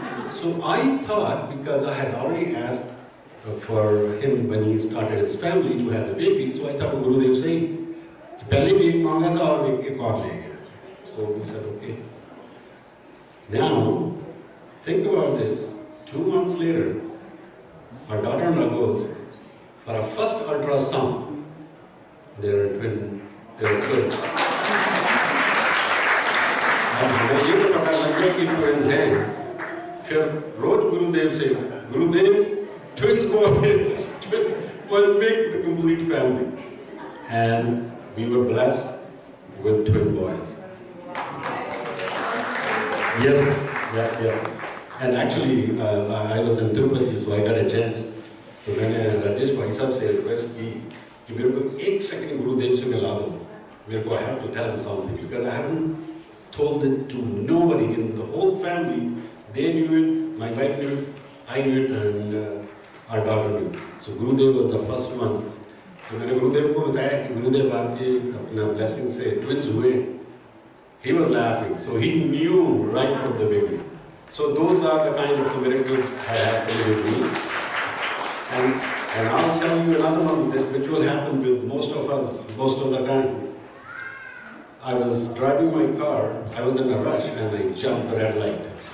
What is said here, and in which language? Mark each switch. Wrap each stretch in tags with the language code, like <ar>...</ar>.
<en>So I thought, because I had already asked for him when he started his family to have a baby, so I thought Gurudev saying,</en> <hi>"Pehle bhi ek manga tha aur ek aur le gaya."</hi> <en>So we said, okay. Now, think about this. 2 months later, our daughter-in-law goes for a first ultrasound. There are twins.</en> <hi>अब हमें ये तो पता लग गया कि twins हैं. फिर रोज गुरुदेव से,</hi> <en>Gurudev, twins go ahead, will make the complete family. And we were blessed with twin boys. Yes, yeah. And actually, I was in Tirupati, so I got a chance.</en> <hi>तो मैंने राजेश भाई साहब से रिक्वेस्ट की कि मेरे को 1 सेकंड गुरुदेव से मिला दो. मेरे को</hi> <en>I have to tell him something because I haven't told it to nobody in the whole family. They knew it, my wife knew it, I knew it, and our daughter knew it. So Gurudev was the first one.</en> <hi>तो मैंने गुरुदेव को बताया कि गुरुदेव आपके अपना blessing से twins हुए.</hi> <en>He was laughing, so he knew right from the beginning. So those are the kind of miracles that happened with me. And I'll tell you another one which will happen with most of us most of the time. I was driving my car, I was in a rush and I jumped the red light.</en>